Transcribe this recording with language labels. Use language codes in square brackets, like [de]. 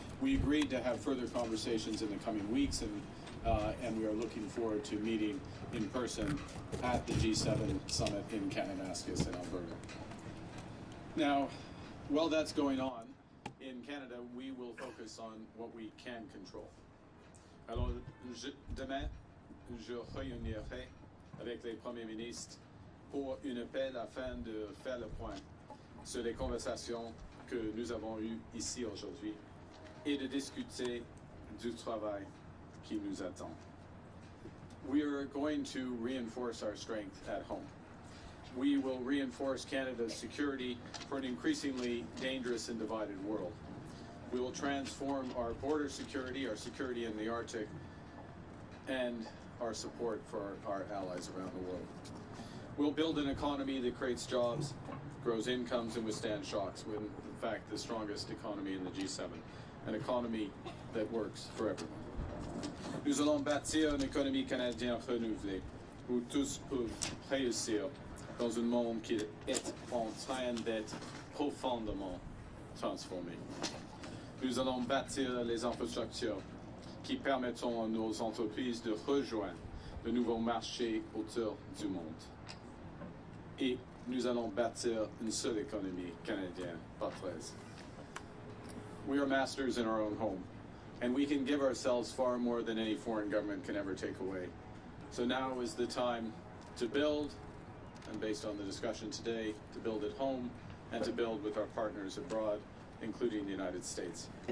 [en] We agreed to have further conversations in the coming weeks, and we are looking forward to meeting in person at the G7 summit in Kananaskis in Alberta. Now, while that's going on, in Canada, we will focus on what we can control. [fr] Alors, demain, je réunirai avec les premiers ministres pour une appel afin de faire le point sur les conversations que nous avons eues ici aujourd'hui et de discuter du travail qui nous attend. [en] We are going to reinforce our strength at home. We will reinforce Canada's security for an increasingly dangerous and divided world. We will transform our border security, our security in the Arctic, and our support for our allies around the world. We'll build an economy that creates jobs, grows incomes, and withstands shocks. We're, in fact, the strongest economy in the G7, an economy that works for everyone. [fr] Nous allons bâtir une économie canadienne renouvelée, où tous peuvent réussir dans un monde qui est en train d'être profondément transformé. Nous allons bâtir les infrastructures qui permettront à nos entreprises de rejoindre de nouveaux marchés autour du monde. Et nous allons bâtir une seule économie canadienne, pas 13. [en] We are masters in our own home, and we can give ourselves far more than any foreign government can ever take away. So now is the time to build, and based on the discussion today, to build at home and to build with our partners abroad, including the United States.